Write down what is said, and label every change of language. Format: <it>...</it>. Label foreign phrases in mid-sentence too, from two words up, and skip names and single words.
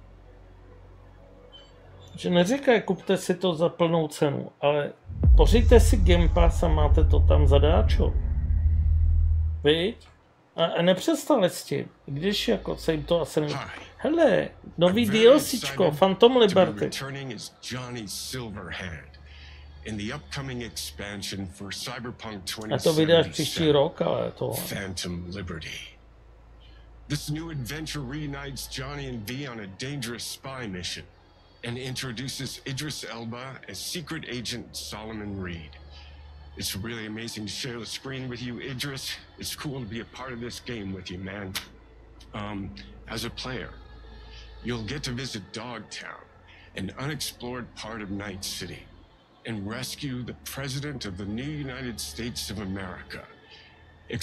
<cs>Že neříkají, kupte si to za plnou cenu, ale pořiďte si Game Pass a máte to tam zadáčo. Viď? A nepřestali s tím, když jako se jim to asi nevím. Hele, nový DLCčko, Phantom Liberty.</cs> <en>In the upcoming expansion for Cyberpunk</en> <cs>A to vydáš příští rok, ale to... Phantom Liberty.</cs> <en>This new adventure reunites Johnny and V on a dangerous spy mission and introduces Idris Elba as secret agent Solomon Reed. It's really amazing to share the screen with you, Idris. It's cool to be a part of this game with you, man. As a player, you'll get to visit Dogtown, an unexplored part of Night City, and rescue the President of the new United States of America.</en>